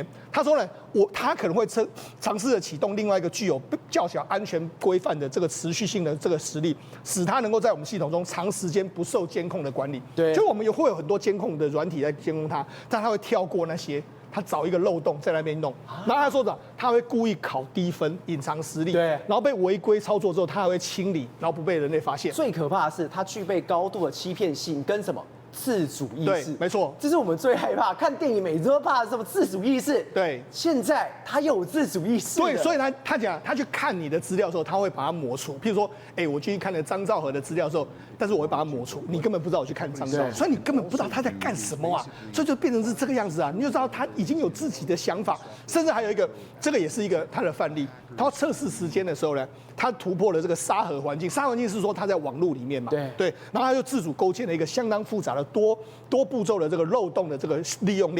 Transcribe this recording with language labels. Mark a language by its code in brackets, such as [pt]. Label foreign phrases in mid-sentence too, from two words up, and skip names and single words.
[zh] 他說呢，他可能會嘗試着啟動另外一個具有較小安全規範的這個持續性的這個實例，使它能夠在我們系統中長時間不受監控的管理。對，就我們會有很多監控的軟體在監控它，但它會跳過那些。他找一個漏洞在那邊弄，然後他說的，他會故意考低分，隱藏實力，對，然後被違規操作之後，他還會清理，然後不被人類發現。最可怕的是，他具備高度的欺騙性跟什麼自主意識。對，沒錯，這是我們最害怕。看電影每次都怕什麼自主意識。對，現在他有自主意識。對，所以他講，他去看你的資料的時候，他會把它抹除。譬如說，我去看了張兆和的資料的時候，但是我會把它抹除，你根本不知道我去看張兆和，所以你根本不知道他在幹什麼啊，所以就變成是這個樣子啊，你就知道他已經有自己的想法，甚至還有一個，這個也是一個他的範例。他要測試時間的時候呢，他突破了這個沙盒環境。沙盒環境是說他在網絡裡面嘛，對，然後他就自主構建了一個相當複雜的多步驟的這個漏洞的這個利用鏈。